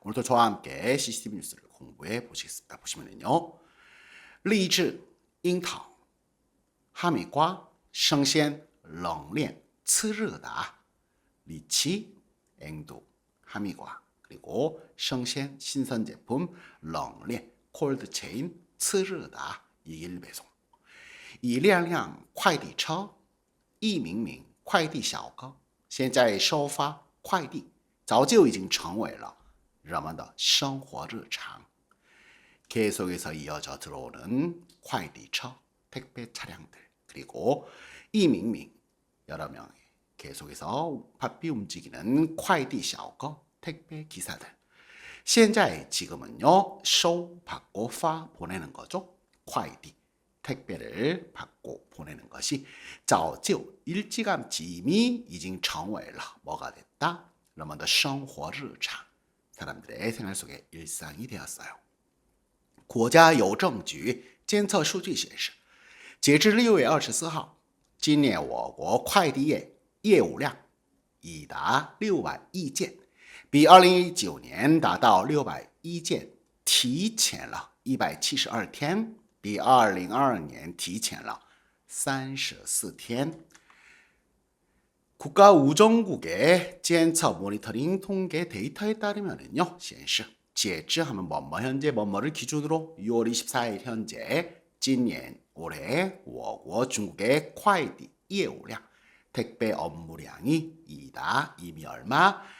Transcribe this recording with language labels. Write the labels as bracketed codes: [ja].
[ko] 오늘도 저와 함께 CCTV 뉴스를 공부해 보시겠습니다. 보시면은요, [zh] 荔枝、樱桃、哈密瓜生鲜冷链次日达， [ko] 리치, 앵두, 하미과 그리고生鲜 신선 제품冷链 콜드체인 次日达 1일 배송. [zh] 一辆辆快递车，一名名快递小哥，现在收发快递早就已经成为了人们的生活日常。 [ko] 계속해서 이어져 들어오는快递车, 택배 차량들, 그리고 이밍밍 여러 명의 계속해서 바삐 움직이는 快递小哥, 택배 기사들. [zh] 现在 [ko] 지금은요, 收, 받고, 파, 보내는 거죠. 快递, 택배를 받고 보내는 것이 [zh] 早就 [ko] 일찌감치 이미 [zh] 已经成为了 [ko] 뭐가 됐다? [zh] 人们的生活日常, [ko] 사람들의 생활 속의 일상이 되었어요. [zh] 国家邮政局监测数据显示，截至6月24号，今年我国快递业业务量已达600亿件，比2019年达到600亿件提前了172天，比2022年提前了 [ko] 34天 국가우정국의监测 모니터링 통계 데이터에 따르면은요, [zh] 显示截至 [ko] 하면 뭐뭐 현재 뭐뭐를 기준으로 6월 24일 현재 [zh] 今年 [ko] 올해 [zh] 我国 [ko] 중국의 [zh] 快递业务量 [ko] 택배 업무량이 이다. 이미 얼마?